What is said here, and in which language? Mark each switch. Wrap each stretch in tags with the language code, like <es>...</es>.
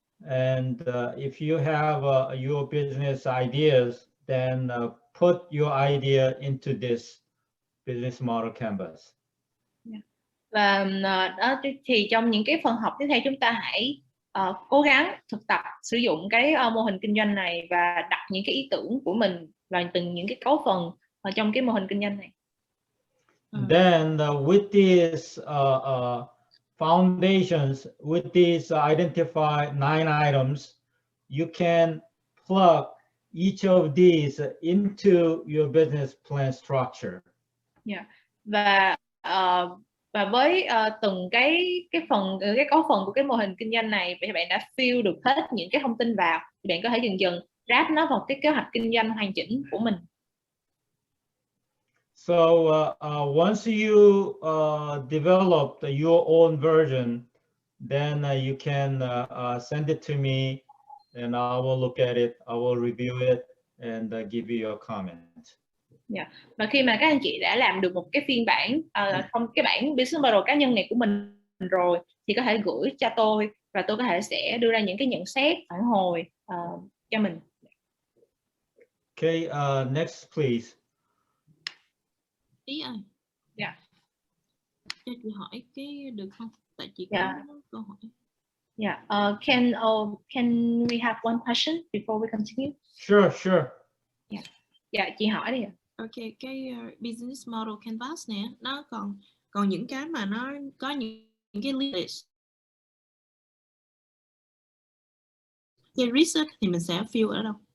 <en>And if you have your business ideas, then put your idea into this business model canvas.</en> <vi>Và đó thì trong những cái phần học tiếp theo, chúng ta hãy cố gắng thực tập sử dụng cái mô hình kinh doanh này và đặt những cái ý tưởng của mình vào từng những cái cấu phần trong cái mô hình kinh doanh này.</vi> <en>Then with these foundations, with these identified 9 items, you can plug each of these into your business plan structure. Yeah.</en> <vi>Và với từng cái cấu phần của cái mô hình kinh doanh này thì bạn đã fill được hết những cái thông tin vào, thì bạn có thể dần dần ráp nó vào cái kế hoạch kinh doanh hoàn chỉnh của mình.</vi> <en>So once you develop your own version, then you can send it to me, and I will look at it. I will review it and give you your comment. Yeah.</en> <vi>Và khi mà các anh chị đã làm được một cái phiên bản không cái bản business model cá nhân này của mình rồi, thì có thể gửi cho tôi và tôi có thể sẽ đưa ra những cái nhận xét phản hồi cho mình.</vi> <en>Okay, next please.</en> <vi>Ý ơi.</vi> <en>Yeah.</en> <vi>Cho chị hỏi cái được không? Tại chị</vi> <en>Yeah.</en> <vi>có câu hỏi.</vi> <en>Yeah. Can we have one question before we continue? Sure.</en> <vi>Yeah. Dạ, chị hỏi đi ạ. Ok, cái business model canvas nè, nó còn những cái mà nó có những cái list. Cái research thì mình sẽ fill ở đâu?</vi>